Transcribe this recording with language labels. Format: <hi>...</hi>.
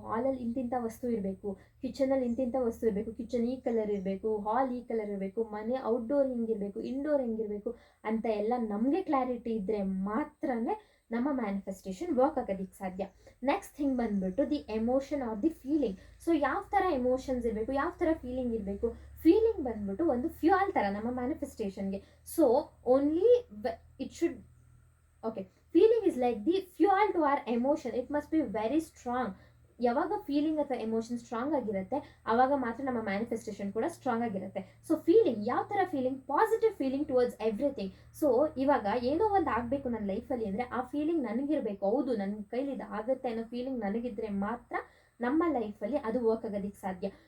<kn>ಹಾಲಲ್ಲಿ ಇಂತಿಂಥ ವಸ್ತು ಇರಬೇಕು, ಕಿಚನಲ್ಲಿ ಇಂತಿಂಥ ವಸ್ತು ಇರಬೇಕು, ಕಿಚನ್ ಈ ಕಲರ್ ಇರಬೇಕು, ಹಾಲ್ ಈ ಕಲರ್ ಇರಬೇಕು, ಮನೆ ಔಟ್ಡೋರ್ ಹಿಂಗಿರಬೇಕು, ಇಂಡೋರ್ ಹೆಂಗಿರಬೇಕು ಅಂತ ಎಲ್ಲ ನಮಗೆ ಕ್ಲಾರಿಟಿ ಇದ್ದರೆ ಮಾತ್ರನೇ ನಮ್ಮ ಮ್ಯಾನಿಫೆಸ್ಟೇಷನ್ ವರ್ಕ್ ಆಗೋದಕ್ಕೆ ಸಾಧ್ಯ. ನೆಕ್ಸ್ಟ್ ಥಿಂಗ್ ಬಂದ್ಬಿಟ್ಟು</kn> <en>The emotion or the feeling.</en> <kn>So ಯಾವ ಥರ ಎಮೋಷನ್ಸ್ ಇರಬೇಕು, ಯಾವ ಥರ ಫೀಲಿಂಗ್ ಇರಬೇಕು? ಫೀಲಿಂಗ್ ಬಂದ್ಬಿಟ್ಟು ಒಂದು ಫ್ಯೂಯಲ್ ಥರ ನಮ್ಮ ಮ್ಯಾನಿಫೆಸ್ಟೇಷನ್ಗೆ.</kn> <en>So only it should okay, feeling is like the fuel to our emotion. It must be very strong.</en> <kn>ಯಾವಾಗ ಫೀಲಿಂಗ್ ಅಥವಾ ಎಮೋಷನ್ ಸ್ಟ್ರಾಂಗ್ ಆಗಿರುತ್ತೆ ಆವಾಗ ಮಾತ್ರ ನಮ್ಮ ಮ್ಯಾನಿಫೆಸ್ಟೇಷನ್ ಕೂಡ ಸ್ಟ್ರಾಂಗ್ ಆಗಿರುತ್ತೆ. ಸೊ ಫೀಲಿಂಗ್ ಯಾವ ಥರ feeling?</kn> <en>Positive feeling towards everything.</en> <kn>So ಇವಾಗ ಏನೋ ಒಂದು ಆಗಬೇಕು ನನ್ನ ಲೈಫಲ್ಲಿ ಅಂದರೆ ಆ ಫೀಲಿಂಗ್ ನನಗಿರಬೇಕು. ಹೌದು, ನನ್ನ ಕೈಲಿ ಇದು ಆಗುತ್ತೆ ಅನ್ನೋ ಫೀಲಿಂಗ್ ನನಗಿದ್ರೆ ಮಾತ್ರ ನಮ್ಮ ಲೈಫಲ್ಲಿ ಅದು ವರ್ಕ್ ಆಗೋದಕ್ಕೆ ಸಾಧ್ಯ.</kn>